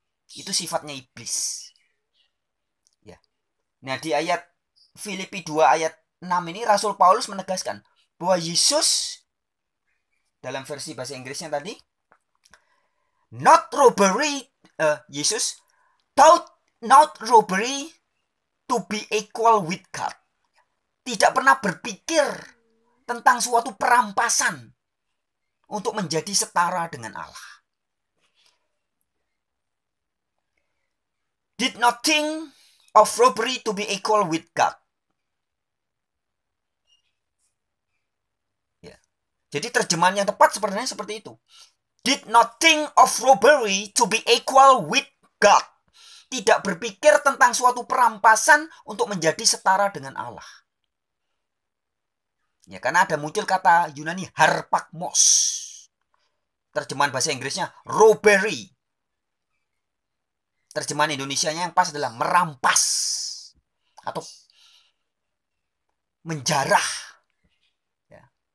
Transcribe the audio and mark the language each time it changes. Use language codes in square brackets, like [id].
[id] Itu sifatnya iblis. Ya. Nah, di ayat Filipi 2 ayat 6 ini Rasul Paulus menegaskan bahwa Yesus dalam versi bahasa Inggrisnya tadi not robbery, Yesus [en] thought not robbery to be equal with God. [id] Tidak pernah berpikir tentang suatu perampasan untuk menjadi setara dengan Allah. [en] Did not think of robbery to be equal with God. [id] Ya. Jadi terjemahan yang tepat sebenarnya seperti itu. [en] Did not think of robbery to be equal with God. [id] Tidak berpikir tentang suatu perampasan untuk menjadi setara dengan Allah. Ya, karena ada muncul kata Yunani harpakmos. Terjemahan bahasa Inggrisnya robbery. Terjemahan Indonesianya yang pas adalah merampas atau menjarah. Ya.